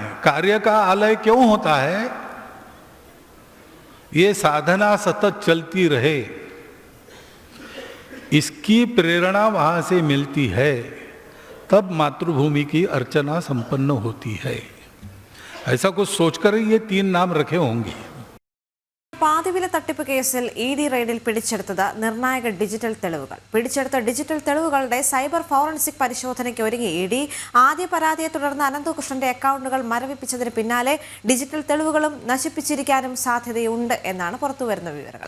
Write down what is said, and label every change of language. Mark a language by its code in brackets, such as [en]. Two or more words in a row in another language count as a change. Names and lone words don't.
[hi] कार्य का आलय क्यों होता है? ये साधना सतत चलती रहे, इसकी प्रेरणा वहां से मिलती है, तब मातृभूमि की अर्चना संपन्न होती है. ऐसा कुछ सोचकर ये 3 नाम रखे होंगे. [ml] പാതിവില തട്ടിപ്പ് കേസിൽ ED റെയ്ഡിൽ പിടിച്ചെടുത്തത് നിർണായക ഡിജിറ്റൽ തെളിവുകൾ. പിടിച്ചെടുത്ത ഡിജിറ്റൽ തെളിവുകളുടെ സൈബർ ഫോറൻസിക് പരിശോധനയ്ക്ക് ഒരുങ്ങി ED. ആദ്യ പരാതിയെ തുടർന്ന് അനന്തകൃഷ്ണന്റെ അക്കൗണ്ടുകൾ മരവിപ്പിച്ചതിന് പിന്നാലെ ഡിജിറ്റൽ തെളിവുകളും നശിപ്പിച്ചിരിക്കാനും സാധ്യതയുണ്ട് എന്നാണ് പുറത്തുവരുന്ന വിവരങ്ങൾ.